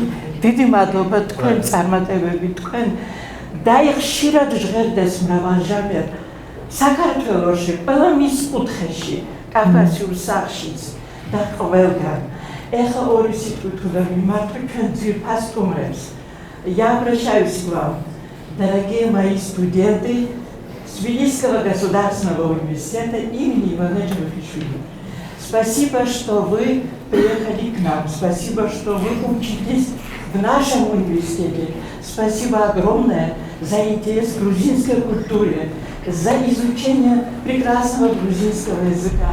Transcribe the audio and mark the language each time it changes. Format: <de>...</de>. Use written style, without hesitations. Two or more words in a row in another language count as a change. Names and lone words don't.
<ka>დიდი მადლობა თქვენ წარმატებები თქვენ დაიხშირად ჟღერდეს მრავალჟამიერ საქართველოში, ყველა მის კუთხეში, კავკასიურ სახლშიც და ყველგან. ეხლა ორი სიტყვით უნდა მიმართო ჩვენ ძვირფას სტუმრებს.</ka> <ru>Я обращаюсь к вам. Дорогие мои студенты Тбилисского государственного университета имени Ивана Джавахишвили, спасибо, что вы приехали к нам, спасибо, что вы учитесь в нашем университете, спасибо огромное за интерес к грузинской культуре, за изучение прекрасного грузинского языка.</ru>